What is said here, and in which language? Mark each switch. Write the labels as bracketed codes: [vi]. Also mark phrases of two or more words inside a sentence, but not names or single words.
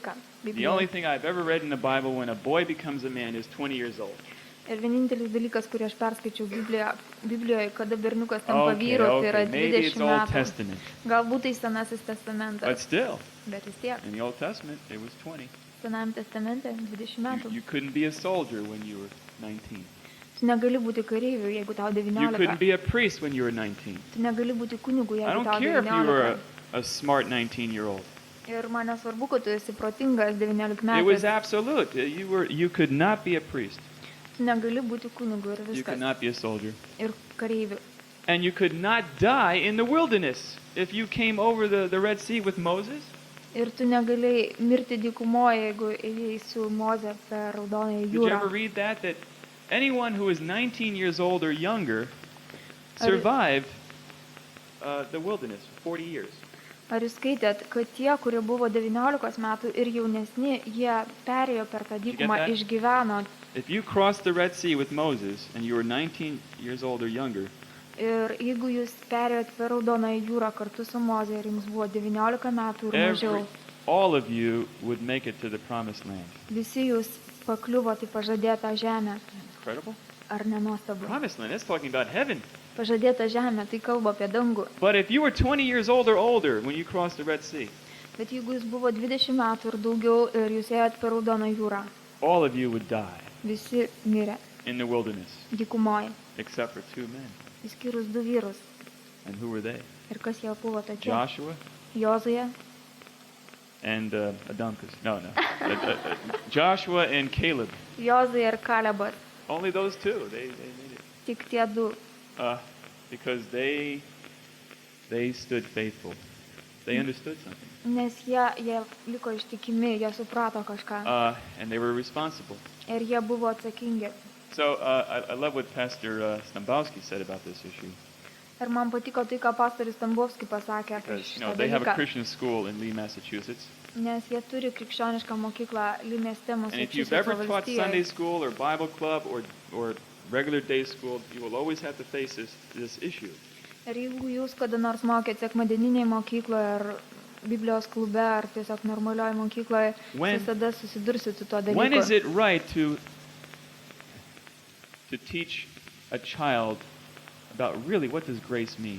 [en] The only [lt] Biblijoje. [en] thing I've ever read in the Bible when a boy becomes a man is 20 years old. [lt] Ir vienintelis dalykas, kurį aš perskaičiau Biblijoje, kada berniukas tampa vyru, tai yra [en] Maybe it's 20 Old [lt] metų. [en] Testament. [lt] Galbūt tai Senasis [en] But [lt] testamentas, [en] still, [lt] bet vis tiek. [en] in the Old Testament, it was 20. [lt] Senajame testamente 20 metų. [en] You couldn't be a soldier when you were 19. [lt] Tu negali būti kareiviu, jeigu tau [en] You couldn't 19. be a priest when you were 19. [lt] Tu negali būti kunigu, [en] I [lt] jeigu [en] don't [lt] tau [en] care if you were 19. a smart 19-year-old. [lt] Ir man nesvarbu, kad tu esi protingas [en] It was [lt] 19 metais. [en] absolute. You could not be a priest. [lt] Tu negali būti kunigu ir [en] You could [lt] viskas. [en] not be a soldier. [lt] Ir kareiviu. [en] And you could not die in the wilderness. If you came over the Red Sea with Moses, [lt] Ir tu negalėjai mirti dykumoje, jeigu ėjai su Moze per Raudonąją [en] did you [lt] jūrą. [en] ever read that anyone who is 19 years old or younger survived the wilderness for 40 years? [lt] Ar jūs skaitėt, kad tie, kurie buvo 19 metų ir jaunesni, jie perėjo per tą dykumą, [en] that? [lt] išgyveno. [en] If you crossed the Red Sea with Moses and you were 19 years old or younger, [lt] Ir jeigu jūs perėjot per Raudonąją jūrą kartu su Moze ir jums buvo 19 metų ir mažiau, [en] all of you would make it to the promised land. [lt] visi jūs pakliuvote į pažadėtą žemę. [en] Incredible. [lt] Ar nenuostabu? [en] Promised land, that's talking about heaven. [lt] Pažadėta žemė, tai kalba apie dangų. [en] But if you were 20 years old or older when you crossed the Red Sea, [lt] Bet jeigu jūs buvo 20 metų ir daugiau ir jūs ėjot per Raudoną jūrą, [en] all of you would die [lt] visi mirė [en] in the wilderness, [lt] dykumoje, [en] except for 2 men. [lt] išskyrus 2 vyrus. [en] And who were they? [lt] Ir kas jie buvo tokie? [en] Joshua [lt] Jozuė, [en] and Adonkus. No. Joshua and Caleb. [lt] Jozuė ir Kalebas. [en] Only those two. They made it. [lt] Tik tie 2. [en] Because they stood faithful. They understood something. [lt] Nes jie liko ištikimi, jie suprato kažką. [en] And they were responsible. [lt] Ir jie buvo atsakingi. [en] So I love what Pastor Stambowski said about this issue. [lt] Ir man patiko tai, ką pastorius Tambovski pasakė apie [en] Because, [lt] šitą [en] they have a [lt] dalyką. [en] Christian school in Lee, Massachusetts. [lt] Nes jie turi krikščionišką mokyklą Lee mieste [en] And if you've ever [lt] Massachusetts [en] taught Sunday [lt] valstijoje. [en] school or Bible club or regular day school, you will always have to face this issue. [lt] Ir jeigu jūs kada nors mokėt sekmadieninėje mokykloje ar Biblijos klube ar tiesiog normalioje mokykloje, [en] When- [lt] visada susidursit su tuo [en] When is [lt] dalyku. [en] it right to teach a child about really what does grace mean?